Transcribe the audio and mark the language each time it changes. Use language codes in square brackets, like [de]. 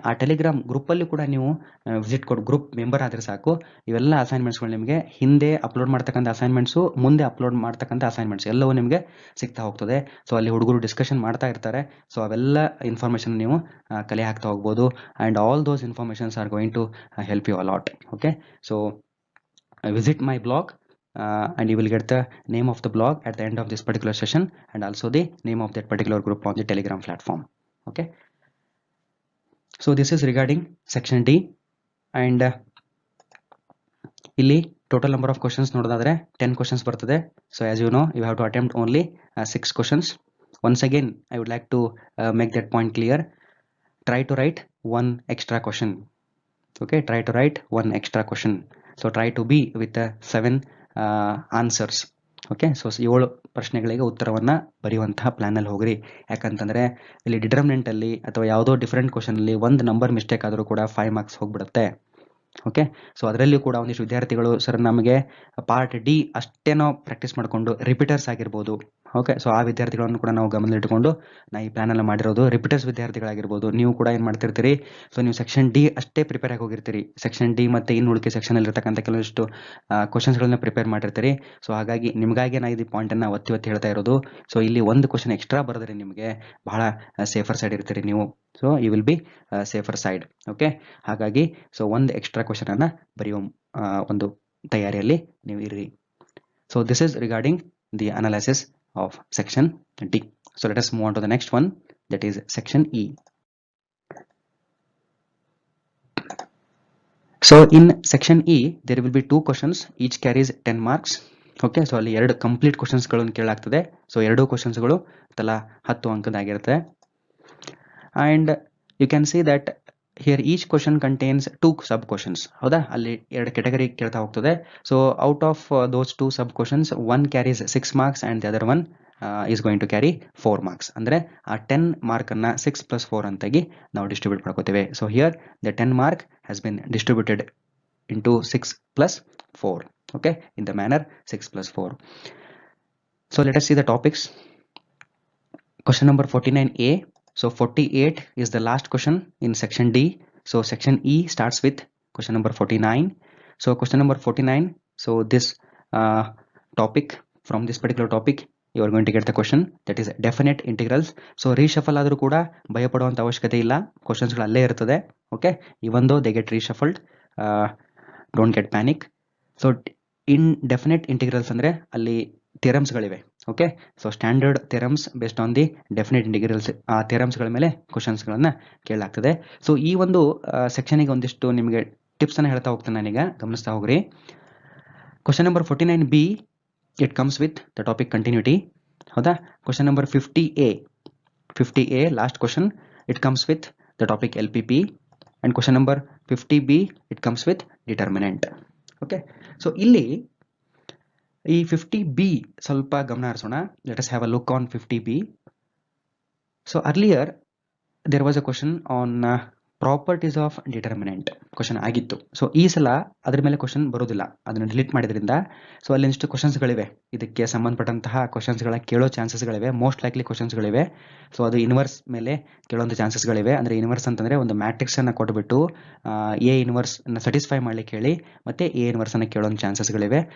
[kn] ಆ ಟೆಲಿಗ್ರಾಮ್ ಗ್ರೂಪಲ್ಲಿ ಕೂಡ ನೀವು ವಿಸಿಟ್ ಕೊಟ್ಟು ಗ್ರೂಪ್ ಮೆಂಬರ್ ಆದರೆ ಸಾಕು. ಇವೆಲ್ಲ ಅಸೈನ್ಮೆಂಟ್ಸ್ಗಳು ನಿಮಗೆ ಹಿಂದೆ ಅಪ್ಲೋಡ್ ಮಾಡ್ತಕ್ಕಂಥ ಅಸೈನ್ಮೆಂಟ್ಸು, ಮುಂದೆ ಅಪ್ಲೋಡ್ ಮಾಡ್ತಕ್ಕಂಥ ಅಸೈನ್ಮೆಂಟ್ಸ್ ಎಲ್ಲವೂ ನಿಮಗೆ ಸಿಗ್ತಾ ಹೋಗ್ತದೆ. ಸೊ ಅಲ್ಲಿ ಹುಡುಗರು ಡಿಸ್ಕಷನ್ ಮಾಡ್ತಾ ಇರ್ತಾರೆ. ಸೊ ಅವೆಲ್ಲ ಇನ್ಫಾರ್ಮೇಷನ್ ನೀವು ಕಲೆ ಹಾಕ್ತಾ ಹೋಗ್ಬೋದು. [en] And all those informations are going to help you a lot. Okay, so visit my blog and you will get the name of the blog at the end of this particular session and also the name of that particular group on the Telegram platform. Okay, so this is regarding section D and ಇಲ್ಲಿ total number of questions ನೋಡೋದಾದ್ರೆ 10 questions ಬರ್ತದೆ. So as you know, you have to attempt only 6 questions. Once again, I would like to make that point clear. Try to write one extra question. Okay, try to write one extra question. So try to be with the 7 answers. [kn] Okay, so 7 ಪ್ರಶ್ನೆಗಳಿಗೆ ಉತ್ತರವನ್ನು ಬರೆಯುವಂತಹ ಪ್ಲ್ಯಾನಲ್ಲಿ ಹೋಗ್ರಿ. ಯಾಕಂತಂದರೆ ಇಲ್ಲಿ ಡಿಟರ್ಮಿನೆಂಟಲ್ಲಿ ಅಥವಾ ಯಾವುದೋ different ಕ್ವಶನಲ್ಲಿ ಒಂದು number mistake ಆದರೂ ಕೂಡ 5 ಮಾರ್ಕ್ಸ್ ಹೋಗ್ಬಿಡುತ್ತೆ. ಓಕೆ, ಸೊ ಅದರಲ್ಲಿಯೂ ಕೂಡ ಒಂದಿಷ್ಟು ವಿದ್ಯಾರ್ಥಿಗಳು ಸರ್ ನಮಗೆ ಪಾರ್ಟ್ ಡಿ ಅಷ್ಟೇ ನಾವು ಪ್ರಾಕ್ಟೀಸ್ ಮಾಡಿಕೊಂಡು ರಿಪೀಟರ್ಸ್ ಆಗಿರ್ಬೋದು. ಓಕೆ, ಸೊ ಆ ವಿದ್ಯಾರ್ಥಿಗಳನ್ನು ಕೂಡ ನಾವು ಗಮನದಲ್ಲಿಟ್ಟುಕೊಂಡು ನಾ ಈ ಪ್ಲ್ಯಾನೆಲ್ಲ ಮಾಡಿರೋದು. ರಿಪೀಟರ್ಸ್ ವಿದ್ಯಾರ್ಥಿಗಳಾಗಿರ್ಬೋದು, ನೀವು ಕೂಡ ಏನು ಮಾಡ್ತಿರ್ತೀರಿ, ಸೊ ನೀವು ಸೆಕ್ಷನ್ ಡಿ ಅಷ್ಟೇ ಪ್ರಿಪೇರ್ ಆಗಿ ಹೋಗಿರ್ತೀರಿ. ಸೆಕ್ಷನ್ ಡಿ ಮತ್ತು ಇನ್ನು ಉಳಿಕೆ ಸೆಕ್ಷನಲ್ಲಿ ಇರ್ತಕ್ಕಂಥ ಕೆಲವಷ್ಟು ಕ್ವಶನ್ಸ್ಗಳನ್ನ ಪ್ರಿಪೇರ್ ಮಾಡಿರ್ತೀರಿ. ಸೊ ಹಾಗಾಗಿ ನಿಮಗಾಗಿ ನಾ ಇದು ಪಾಯಿಂಟನ್ನು ಒತ್ತಿ ಹೇಳ್ತಾ ಇರೋದು. ಸೊ ಇಲ್ಲಿ ಒಂದು ಕ್ವಶನ್ ಎಕ್ಸ್ಟ್ರಾ ಬರೆದ್ರೆ ನಿಮಗೆ ಬಹಳ ಸೇಫರ್ ಸೈಡ್ ಇರ್ತೀರಿ ನೀವು. [en] So you will be safer side. [kn] Okay, ಹಾಗಾಗಿ ಸೊ ಒಂದು ಎಕ್ಸ್ಟ್ರಾ ಕ್ವಶನನ್ನು ಬರೆಯುವ ಒಂದು ತಯಾರಿಯಲ್ಲಿ ನೀವು ಇರ್ರಿ. [en] So this is regarding the analysis of section D. So let us move on to the next one, that is section E. So in section E there will be 2 questions, each carries 10 marks. [kn] Okay, so ಅಲ್ಲಿ 2 complete questions ಗಳನ್ನು ಕೇಳಲಾಗ್ತದೆ. So 2 questions ಗಳು ತಲಾ 10 ಅಂಕದಾಗಿರುತ್ತೆ. [en] And you can see that here each question contains 2 sub questions. [kn] ಹೌದಾ, ಅಲ್ಲಿ 2 category ಕೇಳ್ತಾ ಹೋಗ್ತದೆ. [en] So out of those 2 sub questions, one carries 6 marks and the other one is going to carry 4 marks. [kn] ಅಂದರೆ ಆ 10 ಮಾರ್ಕನ್ನು 6 + 4 ಅಂತಾಗಿ ನಾವು distribute ಮಾಡ್ಕೋತೇವೆ. [en] So here the 10 mark has been distributed into 6 + 4. Okay, in the manner 6 + 4. So let us see the topics. Question number 49A. So 48 is the last question in section D. So section E starts with question number 49. So question number 49. So this topic, from this particular topic, you are going to get the question, that is definite integrals. [kn] So reshuffle ಆದರೂ ಕೂಡ ಭಯಪಡುವಂತ ಅವಶ್ಯಕತೆ ಇಲ್ಲ, ಕ್ವಶನ್ಸ್ಗಳು ಅಲ್ಲೇ ಇರ್ತದೆ. [en] Okay, even though they get reshuffled, don't get panic. [kn] So in definite integrals ಅಂದರೆ ಅಲ್ಲಿ ಥಿಯರಮ್ಸ್ಗಳಿವೆ. Okay, so [en] standard theorems based on the definite integrals, [kn] ಆ ಥಿಯರಮ್ಸ್ಗಳ ಮೇಲೆ ಕ್ವಶನ್ಸ್ಗಳನ್ನು ಕೇಳಲಾಗ್ತದೆ. ಸೊ ಈ ಒಂದು ಸೆಕ್ಷನಿಗೆ ಒಂದಿಷ್ಟು ನಿಮಗೆ ಟಿಪ್ಸನ್ನು ಹೇಳ್ತಾ ಹೋಗ್ತೇನೆ ನಾನೀಗ, ಗಮನಿಸ್ತಾ ಹೋಗ್ರಿ. [en] Question number 49B, it comes with the topic continuity. ಹೌದಾ, question number 50A last question, it comes with the topic LPP. And question number 50B, it comes with determinant. [kn] Okay, so ಇಲ್ಲಿ ಈ 50B ಸ್ವಲ್ಪ ಗಮನ ಹರಿಸೋಣ. [en] Let us have a look on 50B. So earlier there was a question on properties of determinant question ಆಗಿತ್ತು. [kn] So ಈ ಸಲ ಅದ್ರ ಮೇಲೆ ಕ್ವಶನ್ ಬರೋದಿಲ್ಲ, ಅದನ್ನು ಡಿಲೀಟ್ ಮಾಡಿದ್ರಿಂದ. ಸೊ ಅಲ್ಲಿ ಒಂದಿಷ್ಟು ಕ್ವಶನ್ಸ್ಗಳಿವೆ, ಇದಕ್ಕೆ ಸಂಬಂಧಪಟ್ಟಂತಹ ಕ್ವಶನ್ಸ್ಗಳ ಕೇಳೋ ಚಾನ್ಸಸ್ಗಳಿವೆ, ಮೋಸ್ಟ್ ಲೈಕ್ಲಿ ಕ್ವಶನ್ಸ್ಗಳಿವೆ. ಸೊ ಅದು ಇನ್ವರ್ಸ್ ಮೇಲೆ ಕೇಳೋಂಥ ಚಾನ್ಸಸ್ಗಳಿವೆ. ಅಂದರೆ ಇನ್ವರ್ಸ್ ಅಂತಂದರೆ ಒಂದು ಮ್ಯಾಟ್ರಿಕ್ಸನ್ನು ಕೊಟ್ಬಿಟ್ಟು ಎ ಇನ್ವರ್ಸ್ನ ಸ್ಯಾಟಿಸ್ಫೈ ಮಾಡ್ಲಿಕ್ಕೆ ಹೇಳಿ ಮತ್ತೆ ಎ ಇನ್ವರ್ಸನ್ನು ಕೇಳೋಂಥ ಚಾನ್ಸಸ್ಗಳಿವೆ.